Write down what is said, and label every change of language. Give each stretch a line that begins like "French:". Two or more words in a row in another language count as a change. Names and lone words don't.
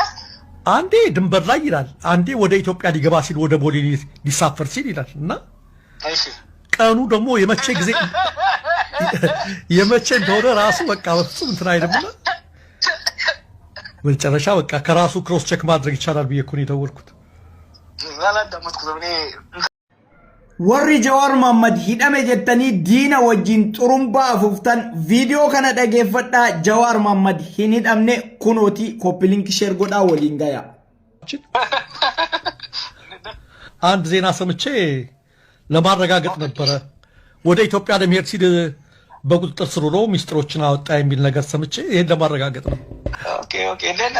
Amharic: አንዴ ድንበር ላይ ይላል፣ አንዴ ወደ ኢትዮጵያ ሊገባ ሲል ወደ ቦሌ ሊሳፈር ሲል ይላል። እና እሺ ቀኑ ደግሞ የመቼ እንደሆነ ራሱ በቃ በፍጹም እንትን አይደለም። መጨረሻ በቃ ከራሱ ክሮስ ቼክ ማድረግ ይቻላል ብዬ እኮ ነው የደወልኩት።
Oromo: warri Jawar Mohammed hidhame jettanii diina wajjin xurumbaa afuuftan viidiyoo kana dhageeffadhaa. Jawar Mohammed hin hidhamne kunooti
English: copy link share
Oromo: godhaa waliin ga'aa
Amharic: አንድ ዜና ሰምቼ ለማረጋገጥ ነበረ ወደ ኢትዮጵያ ለመሄድ ሲል በቁጥጥር ስር ውሎ ሚስጥሮችን አወጣ የሚል ነገር ሰምቼ ይሄን ለማረጋገጥ ነው። ኦኬ እንደና